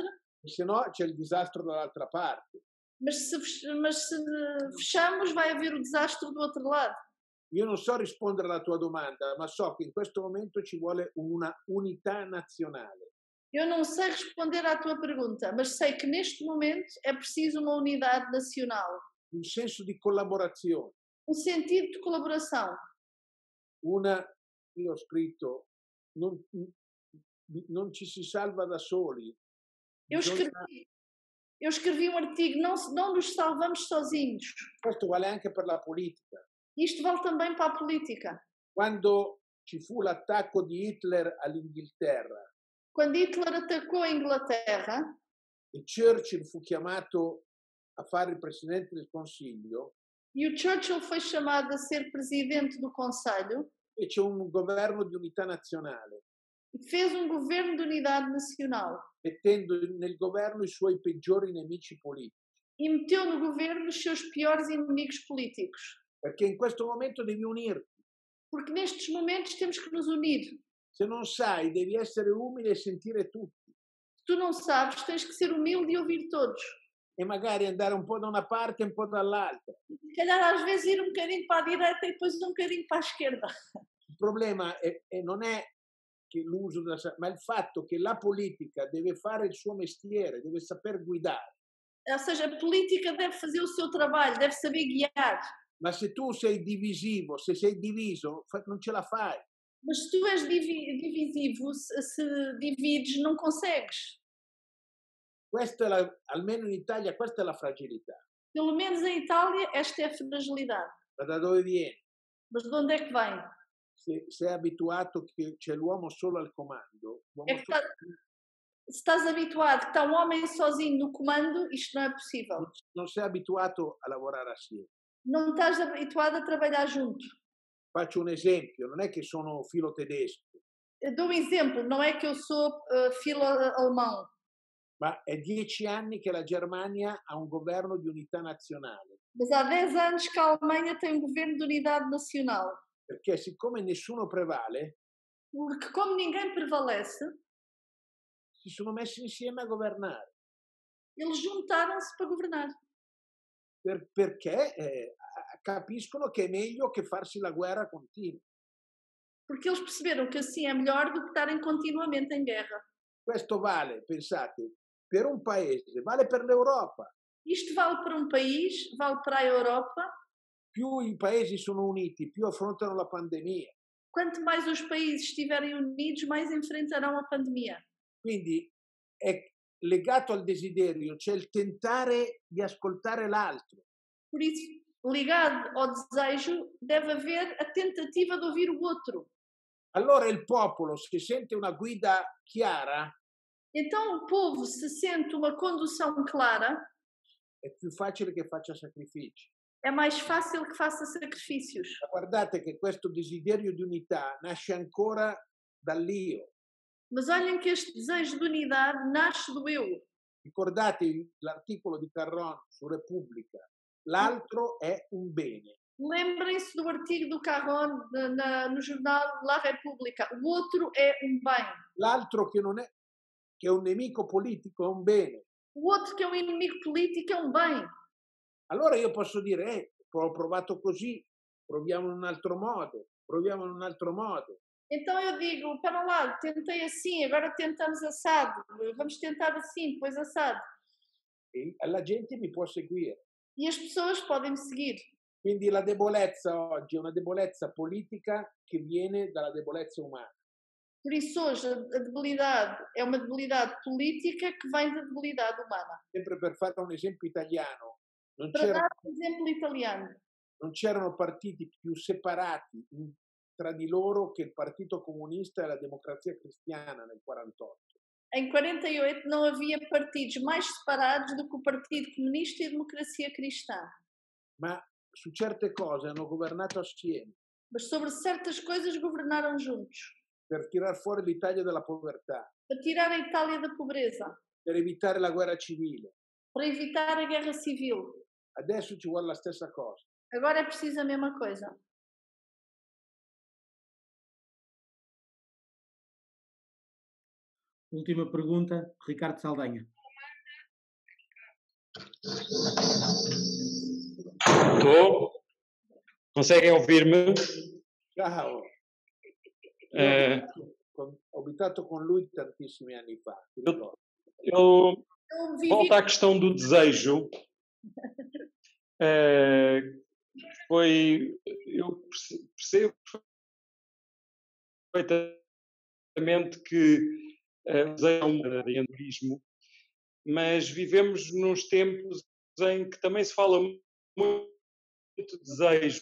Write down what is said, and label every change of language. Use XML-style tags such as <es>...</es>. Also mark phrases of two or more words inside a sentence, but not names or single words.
<it>e se no c'è il disastro dall'altra parte.</it> <pt>mas se fechamos vai haver o desastre do outro lado.</pt> <it>Io non so rispondere alla tua domanda, ma so che in questo momento ci vuole una unità nazionale.</it> <pt>Eu não sei responder à tua pergunta, mas sei que neste momento é preciso uma unidade nacional,</pt> <it>Un senso di collaborazione,</it> <pt>um sentido de colaboração.</pt> <it>io ho scritto, non ci si salva da soli.</it> <pt>Eu escrevi um artigo, não nos salvamos sozinhos.</pt> <it>Questo vale anche per la politica.</it> <pt>Isto vale também para a política.</pt> <it>Quando ci fu l'attacco di Hitler all'Inghilterra</it> <pt>Quando Hitler atacou a Inglaterra</pt> <it>e Churchill fu chiamato a fare il presidente del Consiglio,</it> <pt>e o Churchill foi chamado a ser presidente do Conselho,</pt> <it>fece un governo di unità nazionale,</it> <pt>fez um governo de unidade nacional</pt> <it>mettendo nel governo i suoi peggiori nemici politici.</it> <pt>e meteu no governo os seus piores inimigos políticos.</pt> <it>Perché in questo momento devi unirti.</it> <pt>Porque nestes momentos temos que nos unir.</pt> <it>Se non sai, devi essere umile e sentire tutti.</it> <pt>Se tu não sabes, tens que ser humilde e ouvir todos.</pt> <it>E magari andare un po' da una parte e un po' dall'altra.</it> <pt>Se calhar às vezes ir um bocadinho para a direita e depois um bocadinho para a esquerda.</pt> <it>Il problema non è che l'uso ma il fatto che la politica deve fare il suo mestiere, deve saper guidare.</it> <pt>Ou seja, a política deve fazer o seu trabalho, deve saber guiar.</pt> <it>Ma se tu sei divisivo, se sei diviso, non ce la fai.</it> <pt>Mas se tu és divisivo, se divides, não consegues.</pt> <it>Questa è almeno in Italia, questa è la fragilità.</it> <pt>Pelo menos em Itália, esta é a fragilidade.</pt> <it>Ma da dove viene?</it> <pt>Mas de onde é que vem?</pt> <it>Se è abituato che c'è l'uomo solo al comando,</it> <pt>É que se estás habituado que está um homem sozinho no comando, isto não é possível.</pt> <it>non sei abituato a lavorare assieme.</it> <pt>Não estás habituado a trabalhar junto.</pt> <it>Faccio un esempio, non è che sono filo tedesco,</it> <pt>Eu dou um exemplo, não é que eu sou filo alemão.</pt> <it>Ma è 10 anni che la Germania ha un governo di unità nazionale,</it> <pt>Mas há 10 anos que a Alemanha tem um governo de unidade nacional.</pt> <it>perché siccome nessuno prevale,</it> <pt>Porque como ninguém prevalece,</pt> <it>si sono messi insieme a governare.</it> <pt>eles juntaram-se para governar.</pt> <it>Perché capiscono che è meglio che farsi la guerra continua.</it> <pt>Porque eles perceberam que assim é melhor do que estarem continuamente em guerra.</pt> <it>Questo vale, pensate, per un paese, vale per l'Europa.</it> <pt>Isto vale para um país, vale para a Europa.</pt> <it>Più i paesi sono uniti, più affrontano la pandemia.</it> <pt>Quanto mais os países estiverem unidos, mais enfrentarão a pandemia.</pt> <it>Quindi è legato al desiderio, cioè il tentare di ascoltare l'altro.</it> <pt>Por isso, ligado ao desejo, deve haver a tentativa de ouvir o outro.</pt> <it>Allora il popolo, se sente una guida chiara,</it> <pt>Então o povo se sente uma condução clara,</pt> <it>è più facile che faccia sacrifici.</it> <pt>é mais fácil que faça sacrifícios.</pt> <it>Ma guardate che questo desiderio di unità nasce ancora dall'io.</it> <pt>Mas olhem que este desejo de unidade nasce do eu.</pt> <it>Ricordate l'articolo di Carron su Repubblica, l'altro è un bene.</it> <pt>Lembrem-se do artigo do Carron no jornal La Repubblica. O outro é um bem.</pt> <it>L'altro che non è, che è un nemico politico è un bene.</it> <pt>O outro que é um inimigo político é um bem.</pt> <it>Allora io posso dire, ho provato così, proviamo in un altro modo, proviamo in un altro modo.</it> <pt>Então eu digo, para lá, tentei assim, agora tentamos assado. Vamos tentar assim, depois assado.</pt> <it>E la gente mi può seguire.</it> <pt>E as pessoas podem me seguir.</pt> <it>Quindi la debolezza oggi è una debolezza politica che viene dalla debolezza umana.</it> <pt>Por isso hoje a debilidade é uma debilidade política que vem da debilidade humana.</pt> <it>Sempre per fare un esempio italiano, non</it> <pt>Para dar um exemplo italiano,</pt> <it>c'erano partiti più separati tra di loro che il Partito Comunista e la Democrazia Cristiana nel 48.</it> <pt>em 48 não havia partidos mais separados do que o Partido Comunista e a Democracia Cristã.</pt> <it>Ma su certe cose hanno governato assieme</it> <pt>Mas sobre certas coisas governaram juntos.</pt> <it>per tirar fuori l'Italia dalla povertà,</it> <pt>Para tirar a Itália da pobreza.</pt> <it>per evitare la guerra civile.</it> <pt>Para evitar a guerra civil.</pt> <it>Adesso ci vuole la stessa cosa.</it> <pt>Agora é preciso a mesma coisa. Última pergunta, Ricardo Saldanha. Estou? Conseguem ouvir-me?</pt> <it>Ciao. Ho abitato con lui tantissimi anni fa. Ti ricordo?</it> <pt>Eu Eu vivi volto à questão do desejo. Eu percebo perfeitamente que o desejo é um empreendedorismo, mas vivemos nos tempos em que também se fala muito de desejo.</pt>